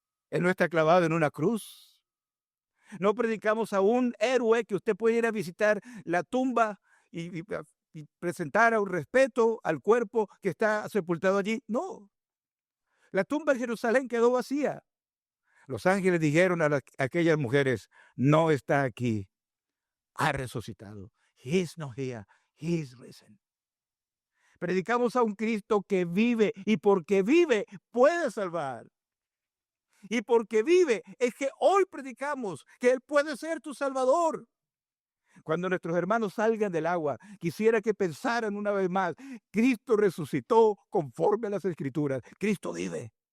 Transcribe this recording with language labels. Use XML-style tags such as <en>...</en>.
<es>Él no está clavado en una cruz. No predicamos a un héroe que usted puede ir a visitar la tumba y presentar un respeto al cuerpo que está sepultado allí. No. La tumba en Jerusalén quedó vacía. Los ángeles dijeron a aquellas mujeres, no está aquí, ha resucitado.</es> <en>He is not here, he is risen.</en> <es>Predicamos a un Cristo que vive, y porque vive puede salvar. y porque vive es que hoy predicamos que Él puede ser tu Salvador. Cuando nuestros hermanos salgan del agua, quisiera que pensaran una vez más, Cristo resucitó conforme a las Escrituras. Cristo vive.</es>